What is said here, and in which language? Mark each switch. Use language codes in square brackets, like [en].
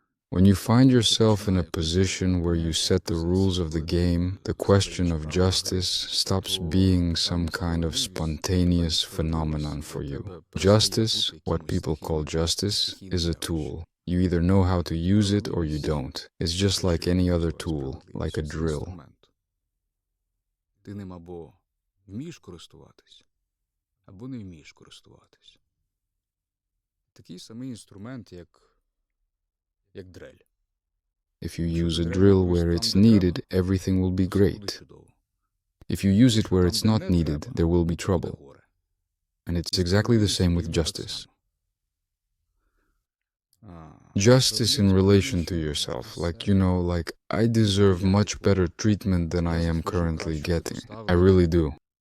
[en] When you find yourself in a position where you set the rules of the game, the question of justice stops being some kind of spontaneous phenomenon for you. Justice, what people call justice, is a tool. You either know how to use it or you don't. It's just like any other tool, like a drill. [uk] Ти ним або вмієш користуватись, або не вмієш користуватись. Такий самий інструмент, як дрель. [en] If you use a drill where it's needed, everything will be great. If you use it where it's not needed, there will be trouble. And it's exactly the same with justice. Justice in relation to yourself, like, like, I deserve much better treatment than I am currently getting. I really do.